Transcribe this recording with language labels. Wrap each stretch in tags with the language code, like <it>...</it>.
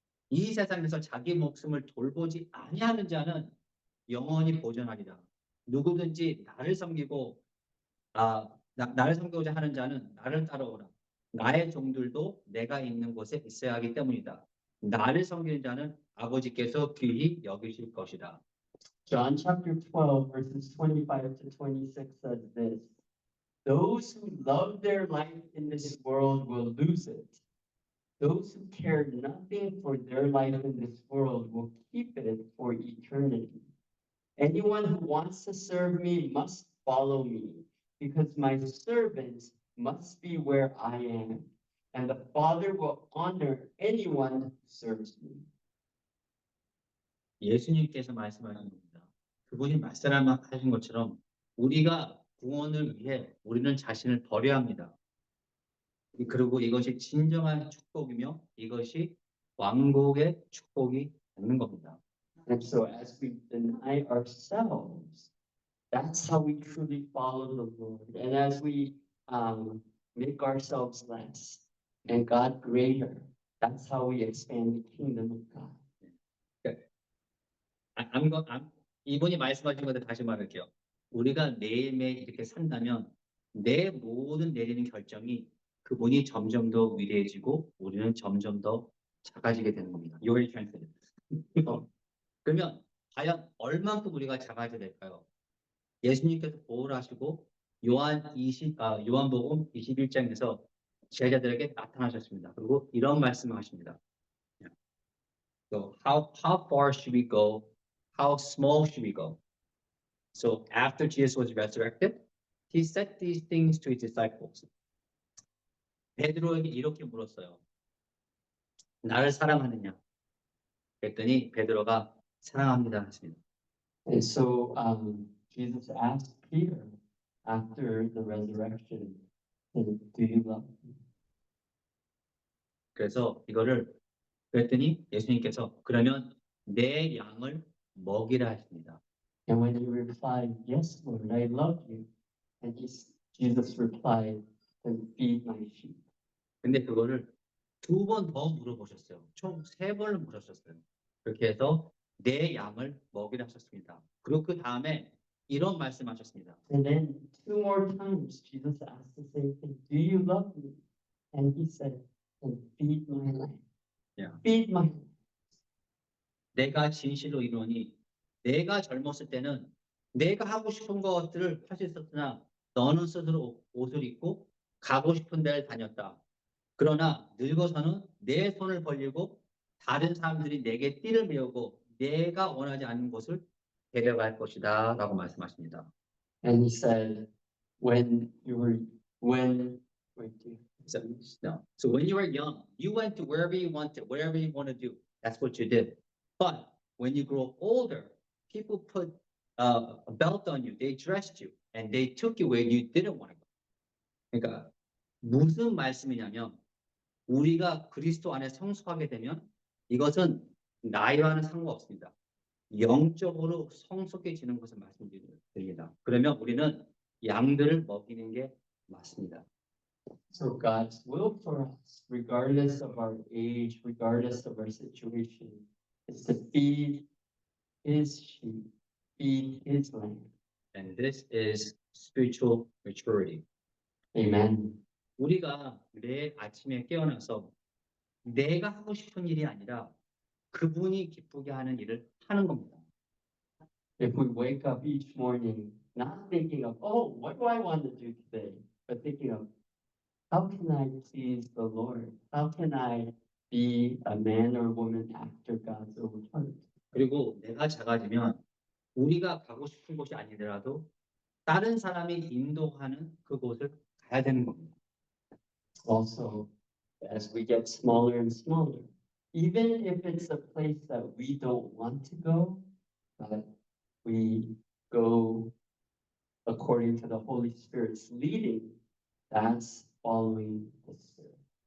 <ko>이 세상에서 자기 목숨을 돌보지 아니하는 자는 영원히 보존하리라. 누구든지 나를 섬기고 나를 섬기고자 하는 자는 나를 따라오라. 나의 종들도 내가 있는 곳에 있어야 하기 때문이다. 나를 섬기는 자는 아버지께서 귀히 여기실 것이다.</ko> <en>John chapter 12, verses 25 to 26 says this: Those who love their life in this world will lose it. Those who care nothing for their life in this world will keep it for eternity. Anyone who wants to serve me must follow me, because my servants must be where I am, and the Father will honor anyone who serves me.</en> <ko>예수님께서 말씀하신 겁니다. 그분이 말씀하신 것처럼 우리가 구원을 위해 우리는 자신을 버려야 합니다. 그리고 이것이 진정한 축복이며 이것이 왕국의 축복이 되는 겁니다.</ko> <en>And so as we deny ourselves, that's how we truly follow the Lord. And as we make ourselves less and God greater, that's how we expand the kingdom of God.</en> <ko>이분이 말씀하신 것을 다시 말할게요. 우리가 매일매일 이렇게 산다면 내 모든 내리는 결정이 그분이 점점 더 위대해지고 우리는 점점 더 작아지게 되는 겁니다.</ko> <en>Your translate.</en> <ko>그러면 과연 얼만큼 우리가 작아져야 될까요? 예수님께서 보호하시고 요한복음 21장에서 제자들에게 나타나셨습니다. 그리고 이런 말씀을 하십니다.</ko> <en>So how far should we go? How small should we go? So after Jesus was resurrected, he said these things to his disciples.</en> <ko>베드로에게 이렇게 물었어요. 나를 사랑하느냐? 그랬더니 베드로가 사랑합니다 했습니다.</ko> <en>And so Jesus asked Peter after the resurrection, do you love me?</en> <ko>그래서 그랬더니 예수님께서 그러면 내 양을 먹이라 하십니다.</ko> <en>And when he replied, yes, Lord, I love you. And Jesus replied, then feed my sheep.</en> <ko>근데 그거를 두 번 더 물어보셨어요. 총 세 번을 물으셨어요. 그렇게 해서 내 양을 먹이라 하셨습니다. 그리고 그 다음에 이런 말씀하셨습니다.</ko> <en>And then two more times, Jesus asked the same thing. Do you love me? And he said, then feed my lamb. Yeah. Feed my lamb.</en> <ko>내가 진실로 이르노니 내가 젊었을 때는 내가 하고 싶은 것들을 할 수 있었으나 너는 스스로 옷을 입고 가고 싶은 데를 다녔다. 그러나 늙어서는 내 손을 벌리고 다른 사람들이 내게 띠를 메우고 내가 원하지 않는 곳을 데려갈 것이다 라고 말씀하십니다.</ko> <en>And he said, when you were, when, wait, do you- So, no. So when you were young, you went to wherever you wanted, whatever you want to do. That's what you did. But when you grow older, people put a belt on you. They dressed you and they took you where you didn't want to go.</en> <ko>그러니까 무슨 말씀이냐면 우리가 그리스도 안에 성숙하게 되면 이것은 나이와는 상관없습니다. 영적으로 성숙해지는 것을 말씀드립니다. 그러면 우리는 양들을 먹이는 게 맞습니다.</ko> <en>So God's will for us, regardless of our age, regardless of our situation, is to feed his sheep, feed his lamb. And this is spiritual maturity. Amen.</en> <ko>우리가 매일 아침에 깨어나서 내가 하고 싶은 일이 아니라 그분이 기쁘게 하는 일을 하는 겁니다.</ko> <en>If we wake up each morning not thinking of, oh, what do I want to do today? But thinking of, how can I please the Lord? How can I be a man or woman after God's own heart?</en> <ko>그리고 내가 작아지면 우리가 가고 싶은 곳이 아니더라도 다른 사람이 인도하는 그곳을 가야 되는 겁니다.</ko> <en>Also, as we get smaller and smaller, even if it's a place that we don't want to go, but we go according to the Holy Spirit's leading, that's following the Spirit.</en>